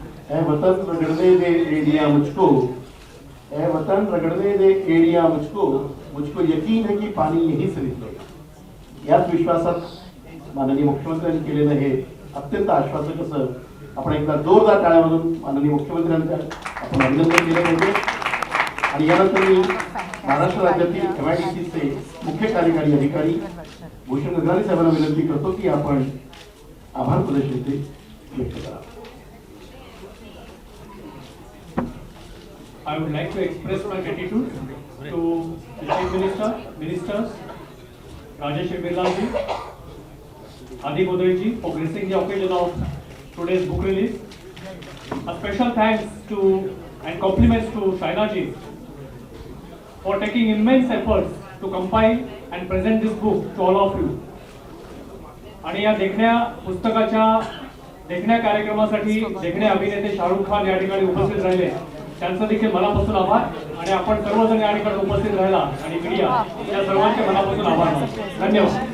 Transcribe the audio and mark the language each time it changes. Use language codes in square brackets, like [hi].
[hi] ऐ वतन रगड़ने दे एड़ियां मुझको, ऐ वतन रगड़ने दे एड़ियां मुझको, मुझको यकीन है की पाणी यहीं से निकलेगा. [mr] याच विश्वासात माननीय मुख्यमंत्र्यांनी केलेलं हे अत्यंत आश्वासक असं आपण एकदा जोरदार टाळ्यामधून माननीय मुख्यमंत्र्यांचं आपण अभिनंदन केलं पाहिजे. आणि यानंतर मी महाराष्ट्र राज्यातील MIDCचे मुख्य कार्यकारी अधिकारी भूषण गगराणी साहेबांना विनंती करतो की आपण आभार प्रदर्शन ते व्यक्त करा. [en] I would like to express my gratitude to the Chief Minister, Ministers, Rajeshri Birla ji, Adi Godrej ji for gracing the occasion of today's book release. A special thanks to and compliments to Shaina ji for taking immense efforts to compile and present this book to all of you. [mr] आणि या देखण्या पुस्तकाच्या देखण्या कार्यक्रमासाठी देखणे अभिनेते शाहरुख खान या ठिकाणी उपस्थित राहिले, त्यांचा देखील मनापासून आभार. आणि आपण सर्वजण या ठिकाणी उपस्थित राहिला आणि मीडिया या सर्वांचे मनापासून आभार. धन्यवाद.